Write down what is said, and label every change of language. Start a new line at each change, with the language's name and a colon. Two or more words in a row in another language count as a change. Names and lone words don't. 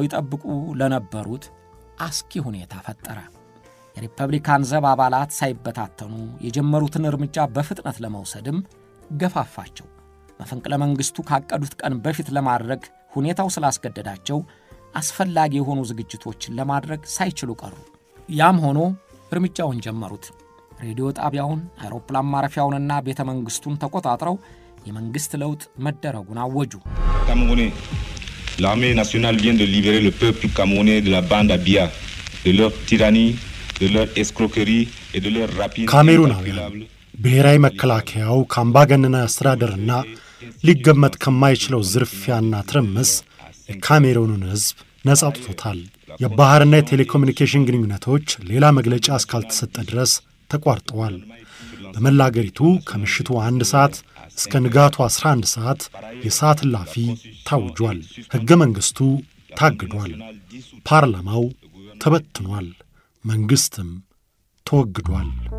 Amharic: ይጠብቁ ለነበሩት አስኪ ሁኔታ ፈጠረ። የሪፐብሊካን ዘብ አባላት ሳይበታተኑ የጀመሩትን እርምጃ በፍጥነት ለመውሰድም ገፋፋቸው። መፈንቅለ መንግስቱ ካቀዱት ቀን በፊት ለማድረግ ሁኔታው ስላስገደዳቸው አስፈላጊ የሆኑ ዝግጅቶችን ለማድረግ ሳይችሉ ቀሩ። ያም ሆኖ እርምጃውን ጀመሩት። ሬዲዮ ጣቢያውን፣ አውሮፕላን ማረፊያውንና ቤተ መንግስቱን ተቆጣጥረው የመንግስት ለውጥ መደረጉን አወጁ።
French: L'armée nationale vient de libérer le peuple camerounais de la bande à Biya, de leur tyrannie, de leur escroquerie et de leur rapine.
Amharic: ካሜሩናውያን ብሔራዊ መከላከያው ከአምባገነናዊ አስተዳደርና ሊገመት ከማይችለው ዝርፊያና ትርምስ የካሜሩንን ሕዝብ ነጻ አውጥቶታል። የባህርና የቴሌኮሙኒኬሽን ግንኙነቶች ሌላ መግለጫ እስካልተሰጠ ድረስ ተቋርጠዋል። በመላ አገሪቱ ከምሽቱ 1 ሰዓት እስከ ንጋቱ 11 ሰዓት የሰዓት እላፊ ታውጇል። ሕገ መንግሥቱ ታግዷል። ፓርላማው ተበትኗል። መንግሥትም ተወግዷል።